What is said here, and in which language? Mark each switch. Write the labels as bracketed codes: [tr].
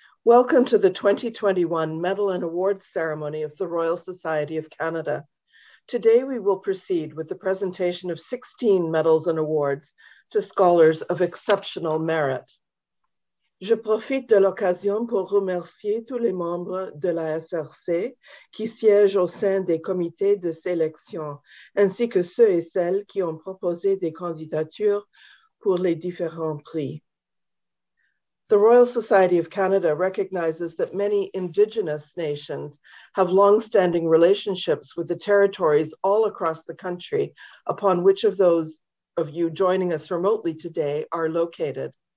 [en] Welcome to the 2021 Medal and Awards Ceremony of the Royal Society of Canada. Today, we will proceed with the presentation of 16 medals and awards to scholars of exceptional merit. [fr] Je profite de l'occasion pour remercier tous les membres de la SRC qui siègent au sein des comités de sélection, ainsi que ceux et celles qui ont proposé des candidatures pour les différents prix. [en] The Royal Society of Canada recognizes that many Indigenous nations have long-standing relationships with the territories all across the country upon which of those of you joining us remotely today are located.